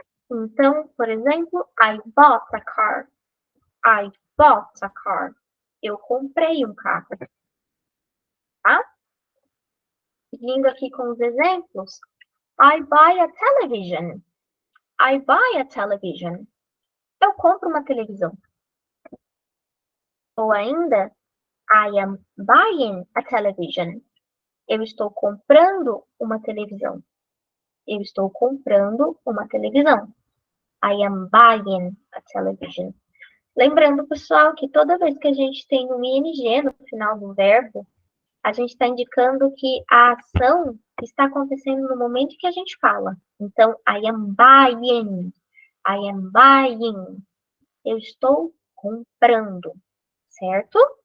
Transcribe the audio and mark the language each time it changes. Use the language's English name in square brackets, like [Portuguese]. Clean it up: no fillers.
[Portuguese] Então, por exemplo, [English] I bought a car. I bought a car. [Portuguese] Eu comprei um carro. Tá? Seguindo aqui com os exemplos. [English] I buy a television. I buy a television. [Portuguese] Eu compro uma televisão. Ou ainda, [English] I am buying a television. [Portuguese] Eu estou comprando uma televisão. Eu estou comprando uma televisão. [English] I am buying a television. [Portuguese] Lembrando, pessoal, que toda vez que a gente tem um ing no final do verbo, a gente está indicando que a ação está acontecendo no momento que a gente fala. [English] Então, I am buying. I am buying. [Portuguese] Eu estou comprando, certo?